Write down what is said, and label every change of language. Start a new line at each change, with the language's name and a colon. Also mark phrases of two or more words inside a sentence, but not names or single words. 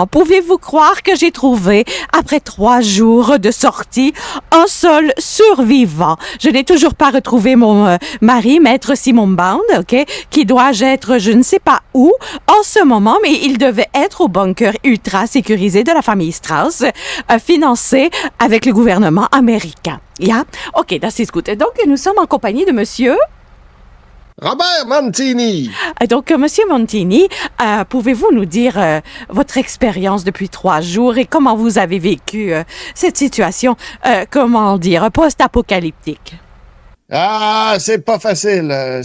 French: Pouvez-vous croire que j'ai trouvé, après 3 jours de sortie, un seul survivant? Je n'ai toujours pas retrouvé mon mari, Maître Simon Bound, OK, qui doit être je ne sais pas où en ce moment, mais il devait être au bunker ultra sécurisé de la famille Strauss, financé avec le gouvernement américain.
English: Yeah. OK,
German: das ist gut.
French: Donc, nous sommes en compagnie de monsieur Robert Montini. Donc, monsieur Montini, pouvez-vous nous dire votre expérience depuis 3 jours et comment vous avez vécu cette situation, post-apocalyptique? C'est pas facile.